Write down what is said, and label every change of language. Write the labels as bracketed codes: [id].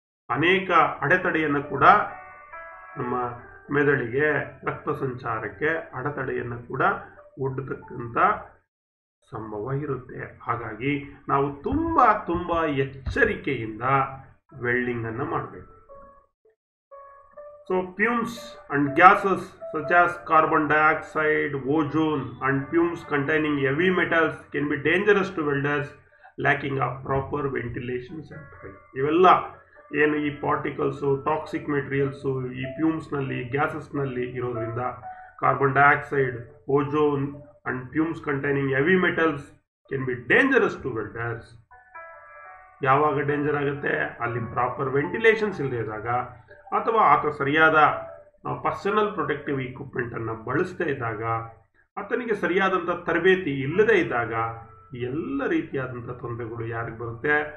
[kn] ಅನೇಕ ಅಡೆತಡೆಯನ್ನು ಕೂಡ, ನಮ್ಮ ಮೆದುಳಿಗೆ, ರಕ್ತ ಸಂಚಾರಕ್ಕೆ ಅಡೆತಡೆಯನ್ನು ಕೂಡ ಒಡ್ಡತಕ್ಕಂಥ ಸಂಭವ ಇರುತ್ತೆ. ಹಾಗಾಗಿ ನಾವು ತುಂಬ ಎಚ್ಚರಿಕೆಯಿಂದ ವೆಲ್ಡಿಂಗ್ ಅನ್ನು ಮಾಡಬೇಕು. [en] So fumes and gases such as carbon dioxide, ozone and fumes containing heavy metals can be dangerous to welders lacking of proper ventilation and fire. [kn] ಇವೆಲ್ಲ ಏನು ಈ ಪಾರ್ಟಿಕಲ್ಸು, ಟಾಕ್ಸಿಕ್ ಮೆಟೀರಿಯಲ್ಸು ಈ ಫ್ಯೂಮ್ಸ್ನಲ್ಲಿ, ಗ್ಯಾಸಸ್ನಲ್ಲಿ ಇರೋದ್ರಿಂದ, [en] Carbon dioxide, ozone and fumes containing heavy metals can be dangerous to welders. [kn] ಯಾವಾಗ danger ಆಗುತ್ತೆ? ಅಲ್ಲಿ proper ventilations ಇಲ್ಲದೆ ಇದ್ದಾಗ, ಅಥವಾ ಆತ ಸರಿಯಾದ ಪರ್ಸನಲ್ ಪ್ರೊಟೆಕ್ಟಿವ್ ಇಕ್ವಿಪ್ಮೆಂಟನ್ನು ಬಳಸದೇ ಇದ್ದಾಗ, ಆತನಿಗೆ ಸರಿಯಾದಂಥ ತರಬೇತಿ ಇಲ್ಲದೇ ಇದ್ದಾಗ, ಎಲ್ಲ ರೀತಿಯಾದಂಥ ತೊಂದರೆಗಳು ಯಾರಿಗೆ ಬರುತ್ತೆ?